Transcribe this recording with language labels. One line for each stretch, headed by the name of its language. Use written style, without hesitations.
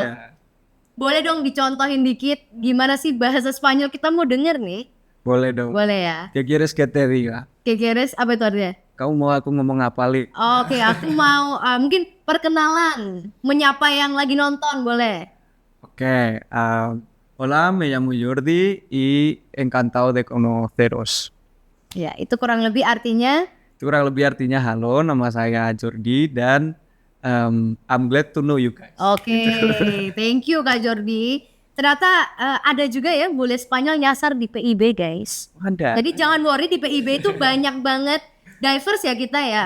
Indonesian: Yeah. Boleh dong dicontohin dikit gimana sih bahasa Spanyol, kita mau denger nih. Boleh dong. Boleh ya.
Spanish: ¿Qué quieres que te diga? ¿Qué quieres?
Indonesian: Apa itu artinya? Kamu mau aku ngomong apa, Li? Oke, aku mau mungkin perkenalan, menyapa yang lagi nonton, boleh?
Spanish: Oke, hola, me llamo Jordi y encantado de conoceros.
Indonesian: Ya, itu kurang lebih artinya? Halo, nama saya Jordi dan
English: I'm glad to know you guys.
Indonesian: Oke,
English: thank you
Indonesian: Kak Jordi. Ternyata ada juga ya bule Spanyol nyasar di PIB guys. Ada. Jadi jangan worry, di PIB itu banyak banget diverse ya kita ya.